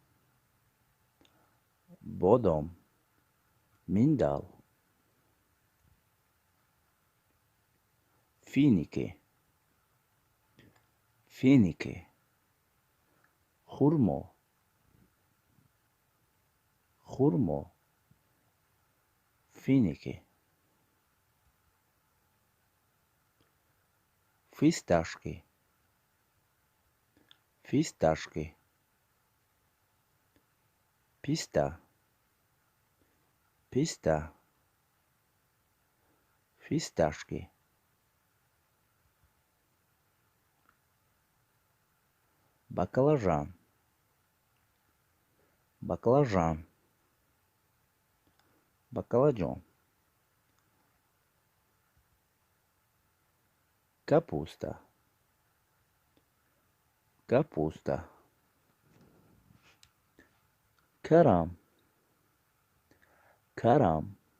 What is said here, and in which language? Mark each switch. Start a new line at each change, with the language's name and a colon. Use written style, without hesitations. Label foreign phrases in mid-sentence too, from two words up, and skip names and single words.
Russian: бодом, миндал, финики, финики,
Tajik: хурмо, хурмо,
Russian: финики, фисташки, фисташки,
Tajik: писта, писта,
Russian: фисташки, баклажан, баклажан, баклажан, капуста, капуста,
Tajik: карам, карам,